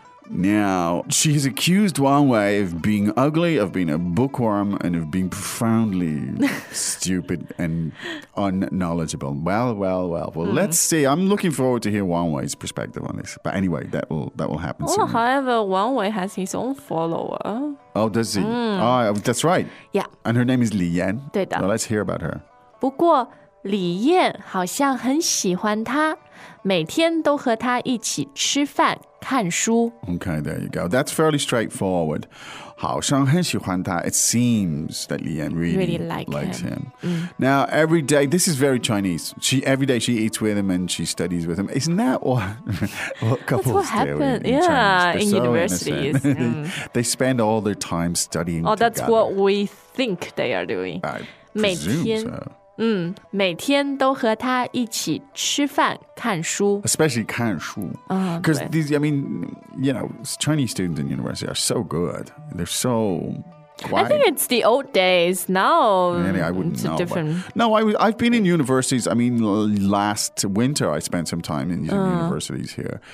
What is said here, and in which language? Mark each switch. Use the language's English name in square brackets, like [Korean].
[English] Now, she has accused Wang Wei of being ugly, of being a bookworm, and of being profoundly stupid and unknowledgeable. Well. Well, let's see. I'm looking forward to hear Wang Wei's perspective on this. But anyway, that will happen soon. Well, however, Wang Wei has his own follower. Oh, does he? Oh, that's right. Yeah. And her name is Li Yan. [Chinese] 对的。 [English] Well, let's hear about her. [Chinese] 不过李燕好像很喜欢他，每天都和他一起吃饭、看书。 [English] Okay, there you go. That's fairly straightforward. [Chinese] 好像很喜欢他。 [English] It seems that Li Yan really likes him. Now, every day, this is very Chinese. Every day she eats with him and she studies with him. Isn't that what couples do? That's what happened. In universities. So they spend all their time studying together. That's what we think they are doing. I presume so. [Chinese] 每天都和他一起吃饭看书。 [English] Especially 看书。 Because these, I mean, you know, Chinese students in university are so good. They're so quiet. I think it's the old days. Now, really, I wouldn't know. Different. No, I've been in universities. I mean, last winter I spent some time in universities here.